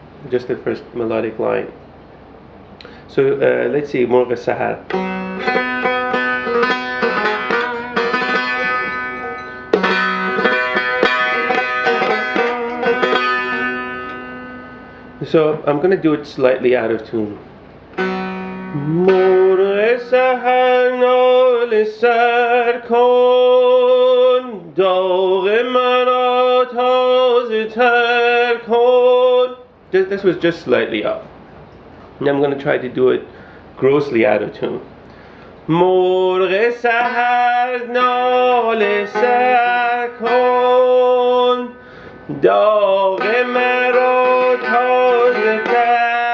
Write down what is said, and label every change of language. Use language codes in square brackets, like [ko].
[en] Just the first melodic line. So let's see, مرغ سحر. So I'm going to do it slightly out of tune. [fa] مرغ سحر ناله سر کن، داغ مرا تازه تر کن. [en] This was just slightly up. Now I'm going to try to do it grossly out of tune. [fa] مرغ سحر ناله سر کن، داغ مرا تازه تر کن.